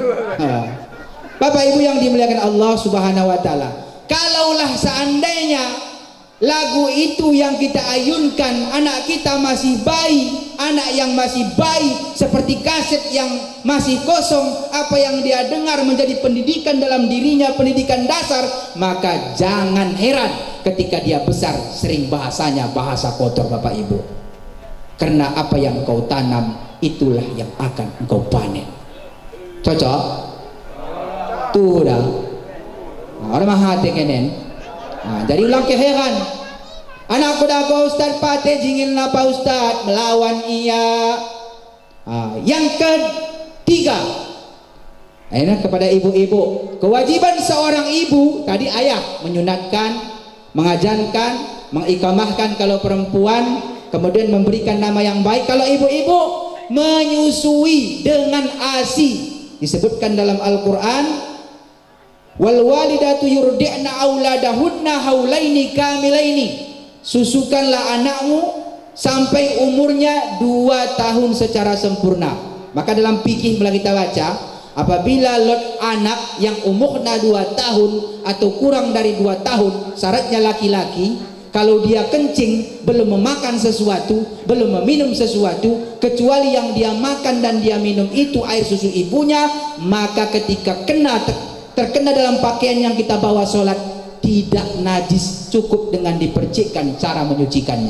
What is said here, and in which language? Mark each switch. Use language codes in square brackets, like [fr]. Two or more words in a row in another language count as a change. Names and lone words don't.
[id] Bapak Ibu yang dimuliakan Allah [ar] سبحانه وتعالى, [id] kalaulah seandainya lagu itu yang kita ayunkan anak kita masih bayi, anak yang masih bayi seperti kaset yang masih kosong, apa yang dia dengar menjadi pendidikan dalam dirinya, pendidikan dasar, maka jangan heran ketika dia besar sering bahasanya bahasa kotor Bapak Ibu, karena apa yang kau tanam itulah yang akan engkau panen. Cocok? [bjn] Tuh dah orang mahati kenen. Jadi ulang keheran anakku dah Pak Ustad pate jingin Pak Ustad melawan ia. [id] Yang ketiga kepada ibu-ibu, kewajiban seorang ibu tadi ayah menyunatkan, mengajarkan, mengikamahkan kalau perempuan, kemudian memberikan nama yang baik. Kalau ibu-ibu menyusui dengan ASI, disebutkan dalam Al-Quran, [ar] والوالدات يرضعن أولادهن حولين كاملين, [id] susukanlah anakmu sampai umurnya 2 tahun secara sempurna. Maka dalam fikih bila kita baca, apabila lot anak yang umurnya 2 tahun atau kurang dari 2 tahun, syaratnya laki-laki, kalau dia kencing belum memakan sesuatu, belum meminum sesuatu, kecuali yang dia makan dan dia minum itu air susu ibunya, maka ketika terkena dalam pakaian yang kita bawa sholat, tidak najis, cukup dengan dipercikkan cara menyucikannya.